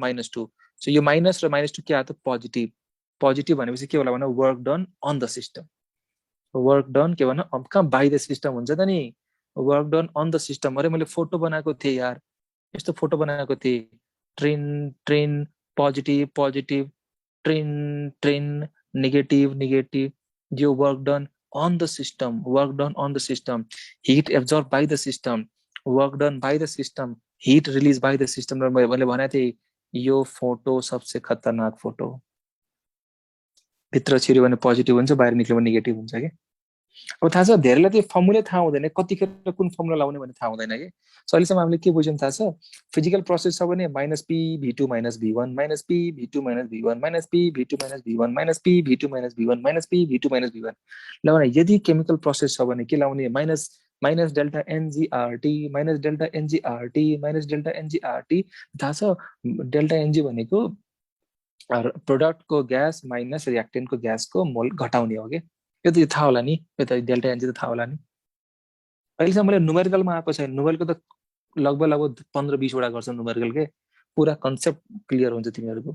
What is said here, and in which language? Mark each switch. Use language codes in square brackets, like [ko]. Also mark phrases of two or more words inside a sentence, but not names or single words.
[ne] -2 सो यो माइनस र -2 के आयो त पोजिटिभ भनेपछि के होला भन [en] work done on the system work done [ne] के भन अब कहाँ [en] by the system [ne] हुन्छ त नि [en] work done on the system [ne] अरे मैले फोटो बनाएको थिएँ यार यस्तो फोटो बनाएको थिएँ [en] train positive train negative यो work done on the system, work done on the system, heat absorbed by the system, work done by the system, heat release by the system [ne] र मैले भनेको थिएँ यो फोटो सबसे खतरनाक फोटो हो। भित्र छिर्यो भने पोजिटिभ हुन्छ, बाहिर निक्ल्यो भने नेगेटिभ हुन्छ कि। अब थाहा छ धेरैलाई त्यो फर्मुलै थाहा हुँदैन, कतिखेर कुन फर्मुला लाउने भन्ने थाहा हुँदैन कि। सो अहिलेसम्म हामीले के बुझ्यौँ थाहा छ, [en] physical process [ne] छ भने -P(V2 - V1) -P(V2 - V1) -P(V2 - V1) -P(V2 - V1) -P(V2 - V1) ल भने यदि [en] chemical process [ne] छ भने के लाउने, [en] minus delta NgRT minus delta NgRT minus delta NgRT. [ne] थाहा छ [en] delta Ng [ne] भनेको प्रोडक्टको ग्यास माइनस रियाक्टेन्टको ग्यासको मोल घटाउने हो कि। यो त थाहा होला नि, यो त [en] delta Ng [ne] त थाहा होला नि। अहिलेसम्म मैले नुमेरिकलमा आएको छैन, नुमेरिकल त लगभग 15-20 वटा गर्छ नुमेरिकल के, पुरा [en] concept clear [ne] हुन्छ तिमीहरूको।